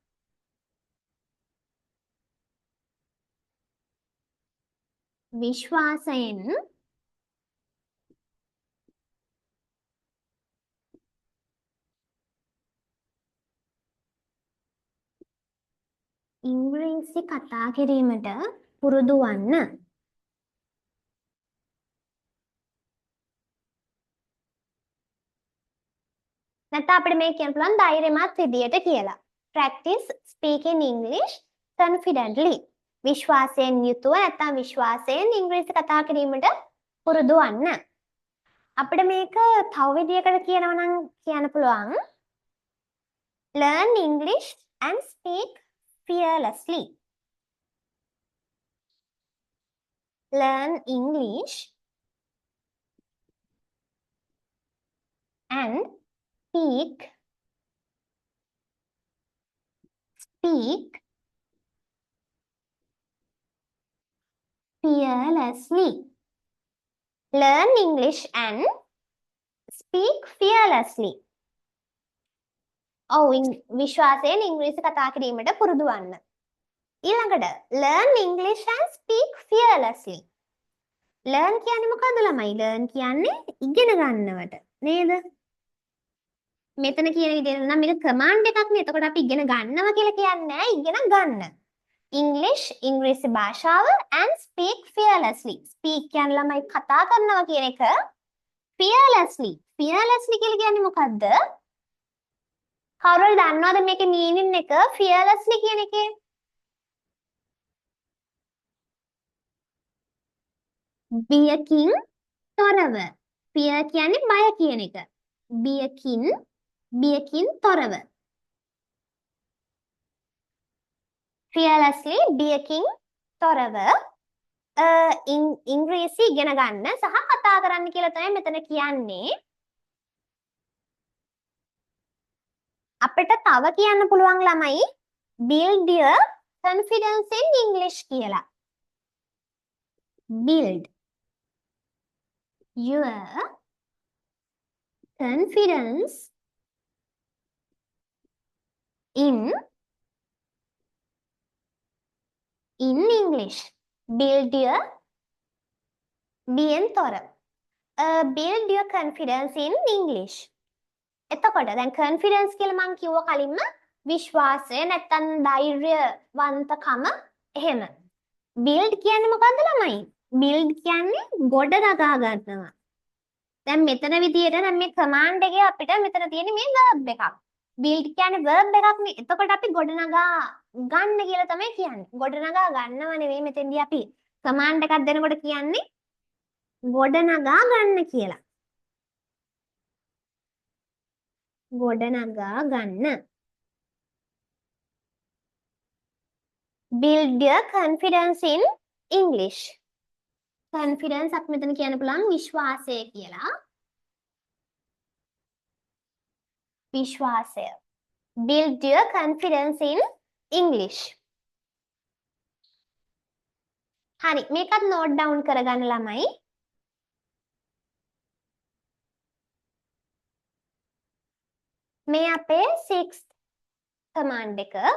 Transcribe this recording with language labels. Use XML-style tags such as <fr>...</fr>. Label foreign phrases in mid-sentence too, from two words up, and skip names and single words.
<si>විශ්වාසයෙන් ඉංග්‍රීසි කතා කිරීමට පුරුදු වන්න. නැත්නම් අපිට මේක කියන්න පුළුවන් ධෛර්යමත් විදියට කියලා.</si> <en>Practice speaking English confidently.</en> <si>විශ්වාසයෙන් යුතුව නැත්නම් විශ්වාසයෙන් ඉංග්‍රීසි කතා කිරීමට පුරුදු වන්න. අපිට මේක තව විදියකට කියනවා නම් කියන්න පුළුවන්</si> <en>learn English and speak fearlessly. Learn English and speak fearlessly. Learn English and speak fearlessly.</en> <si>විශ්වාසයෙන් ඉංග්‍රීසි කතා කිරීමට පුරුදු වන්න.</si> <en>ඊළඟට learn English and speak fearlessly.</en> <si>learn කියන්නේ මොකද්ද ළමයි? learn කියන්නේ ඉගෙන ගන්නවට නේද? මෙතන කියන විදිහට නම් මේක කමාන්ඩ් එකක් නේ. එතකොට අපි ඉගෙන ගන්නවා කියලා කියන්නේ නැහැ, ඉගෙන ගන්න.</si> <en>English</en> <si>ඉංග්‍රීසි භාෂාව</si> <en>and speak fearlessly.</en> <si>speak කියන්නේ ළමයි කතා කරනවා කියන එක. fearlessly කියලා කියන්නේ මොකද්ද? කවුරුහරි දන්නවද මේකේ මීනින් එක fearlessly කියන එකේ? බියකින් තොරව. fear කියන්නේ බය කියන එක. බියකින් තොරව. fearlessly බියකින් තොරව ඉංග්‍රීසි ඉගෙන ගන්න සහ කතා කරන්න කියලා තමයි මෙතන කියන්නේ. අපිට තව කියන්න පුළුවන් ළමයි</si> <en>build your confidence in English</en> <si>කියලා.</si> <en>build your confidence in English. build your</en> <si>බියෙන් තොර.</si> <en>build your confidence in English.</en> <si>එතකොට දැන් confidence කියලා මම කිව්ව කලින්ම විශ්වාසය නැත්තම් ධෛර්යවන්තකම එහෙම. build කියන්නේ මොකද්ද ළමයි? build කියන්නේ ගොඩ නගා ගන්නවා. දැන් මෙතන විදියට නම් මේ command එකේ අපිට මෙතන තියෙන මේ verb එකක්. build කියන්නේ verb එකක් නේ. එතකොට අපි ගොඩ නගා ගන්න කියලා තමයි කියන්නේ. ගොඩ නගා ගන්නව නෙවෙයි මෙතෙන්දී අපි command එකක් දෙනකොට කියන්නේ ගොඩ නගා ගන්න කියලා. ගොඩනගා ගන්න.</si> <en>build your confidence in English.</en> <si>confidence අපි මෙතන කියන්න පුළුවන් විශ්වාසය කියලා. විශ්වාසය.</si> <en>build your confidence in English.</en> <si>හරි මේකත්</si> <en>note down</en> <si>කරගන්න ළමයි. මේ අපේ 6th command එක.</si>